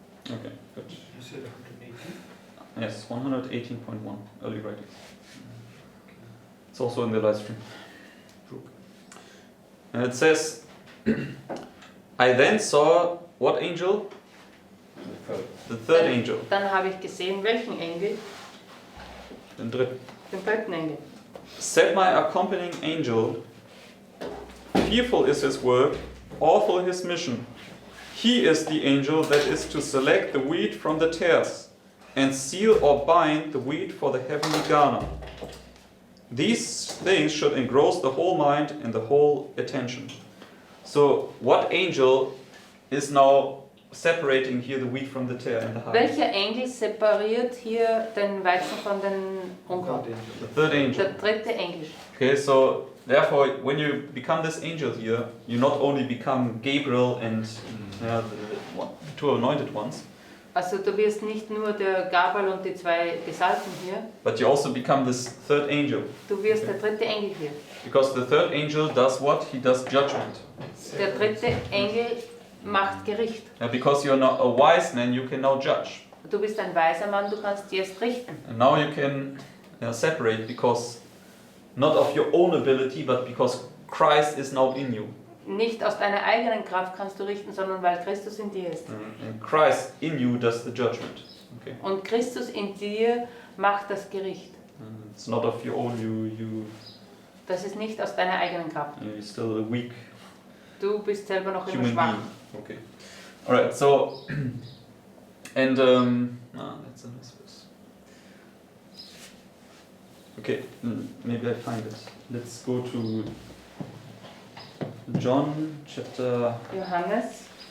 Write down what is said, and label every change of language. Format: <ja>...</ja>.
<en>Okay, good. You said 180? Yes, 118.1, early writings. It's also in the live stream. And it says, "I then saw," what angel? The third angel.</en> <de>Dann habe ich gesehen, welchen Engel? Den dritten. Den dritten Engel.</de> <en>"Said my accompanying angel, fearful is his work, awful his mission. He is the angel that is to select the wheat from the tares, and seal or bind the wheat for the heavenly garner. These things should engross the whole mind and the whole attention." So, what angel is now separating here the wheat from the tare and the harvest?</en> <de>Welcher Engel separiert hier den Weizen von den Unkraut?</de> <en>The third angel.</en> <de>Der dritte Engel.</de> <en>Okay, so therefore, when you become this angel here, you not only become Gabriel and the two anointed ones.</en> <de>Also du wirst nicht nur der Gabriel und die zwei Gesalbten hier,</de> <en>but you also become this third angel.</en> <de>du wirst der dritte Engel hier.</de> <en>Because the third angel does what? He does judgment.</en> <de>Der dritte Engel macht Gericht.</de> <en>Because you're not a wise man, you can now judge.</en> <de>Du bist ein weiser Mann, du kannst jetzt richten.</de> <en>And now you can separate because not of your own ability, but because Christ is now in you.</en> <de>Nicht aus deiner eigenen Kraft kannst du richten, sondern weil Christus in dir ist.</de> <en>And Christ in you does the judgment. Okay.</en> <de>Und Christus in dir macht das Gericht.</de> <en>And it's not of your own.</en> <de>Das ist nicht aus deiner eigenen Kraft.</de> <en>You're still a weak</en> <de>Du bist selber noch immer</de> <en>human</en> <de>schwach.</de> <en>being. Okay. All right. So, and that's a nice verse. Okay, maybe I find it. Let's go to John chapter.</en> <de>Johannes,</de>